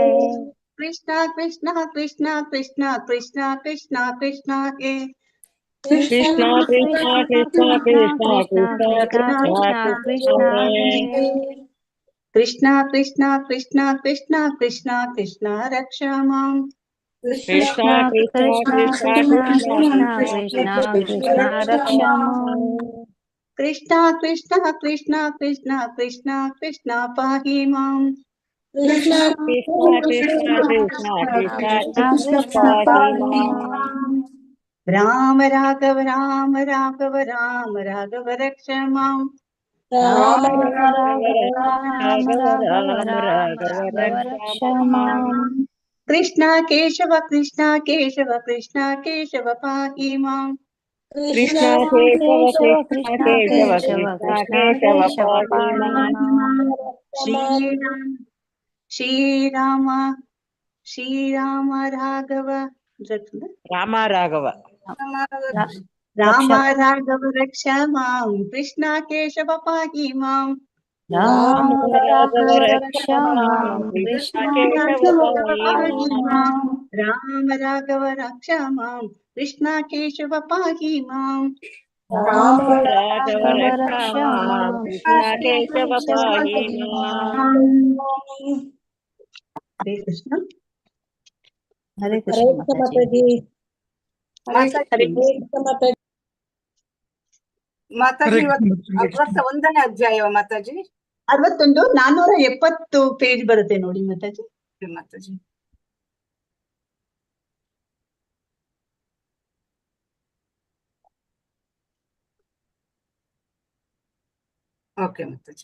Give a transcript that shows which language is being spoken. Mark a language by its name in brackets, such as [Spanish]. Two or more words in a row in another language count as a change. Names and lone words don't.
[Sanskrit] ಕೃಷ್ಣ ಕೃಷ್ಣ ಕೃಷ್ಣ ಕೃಷ್ಣ ಕೃಷ್ಣ ಕೃಷ್ಣ ಕೃಷ್ಣ ಹೇ ಕೃಷ್ಣ ಕೃಷ್ಣ ಕೃಷ್ಣ ಕೃಷ್ಣ ಕೃಷ್ಣ ಕೃಷ್ಣ ಕೃಷ್ಣ ಕೃಷ್ಣ ಕೃಷ್ಣ ಕೃಷ್ಣ ಕೃಷ್ಣ ಕೃಷ್ಣ ರಕ್ಷ ಮಾಂ. ಕೃಷ್ಣ ಕೃಷ್ಣ ಕೃಷ್ಣ ಕೃಷ್ಣ ಕೃಷ್ಣ ಕೃಷ್ಣ ರಕ್ಷ ಮಾಂ. ಕೃಷ್ಣ ಕೃಷ್ಣ ಕೃಷ್ಣ ಕೃಷ್ಣ ಕೃಷ್ಣ ಕೃಷ್ಣ ಪಾಹಿ ಮಾಂ. ಕೃಷ್ಣ ಕೃಷ್ಣ ಕೃಷ್ಣ ಕೃಷ್ಣ ಕೃಷ್ಣ ಕೃಷ್ಣ ಪಾಹಿ ಮಾಂ. ರಾಮ ರಾಘವ ರಾಮ ರಾಘವ ರಾಮ ರಾಘವ ರಕ್ಷ ಮಾಂ. ರಾಮ ರಾಮ ರಾಮ ರಾಘವ ರಕ್ಷ ಮಾಂ. ಕೃಷ್ಣ ಕೇಶವ ಕೃಷ್ಣ ಕೇಶವ ಕೃಷ್ಣ ಕೇಶವ ಪಾಹಿ ಮಾಂ. ಕೃಷ್ಣ ಕೇಶವ ಕೃಷ್ಣ ಕೇಶವ ಕೃಷ್ಣ ಕೇಶವ ಪಾಹಿ ಮಾಂ. ಶ್ರೀರಾಮ ಶ್ರೀರಾಮ ರಾಘವ ರಾಮ ರಾಘವ ರಾಮ ರಾಘವ ರಕ್ಷ ಮಾಂ. ಕೃಷ್ಣ ಕೇಶವ ಪಾಹಿ ಮಾಂ. ರಾಮ ರಾಘವ ರಕ್ಷ ಮಾಂ. ಕೃಷ್ಣ ಕೇಶವ ಪಾಹಿ ಮಾಂ. ರಾಮ ರಾಘವ ರಕ್ಷ ಮಾಂ. ಕೃಷ್ಣ ಕೇಶವ ಪಾಹಿ ಮಾಂ. ರಾಮ ರಾಘವ ರಾಘವ ರಕ್ಷ ರಕ್ಷ ಮಾಂ, ಮಾಂ, ಕೃಷ್ಣ ಕೇಶವ ಪಾಹಿ ಮಾಂ. ಹರೇ ಕೃಷ್ಣ. ಹರೇ ಹರೇ ಕೃಷ್ಣ ಕೃಷ್ಣ ಮಾತಾಜಿ. ಮಾತಾಜಿ. ಮಾತಾಜಿ ಹರೇ ಕೃಷ್ಣ ಮಾತಾಜಿ. [Kannada] ಮಾತಾಜಿ ಇವತ್ತು 61ನೇ ಅಧ್ಯಾಯ ಮಾತಾಜಿ. 61 470 ಪೇಜ್ ಬರುತ್ತೆ ನೋಡಿ ಮಾತಾಜಿ. ಮಾತಾಜಿ ಓಕೆ ಮಾತಾಜಿ.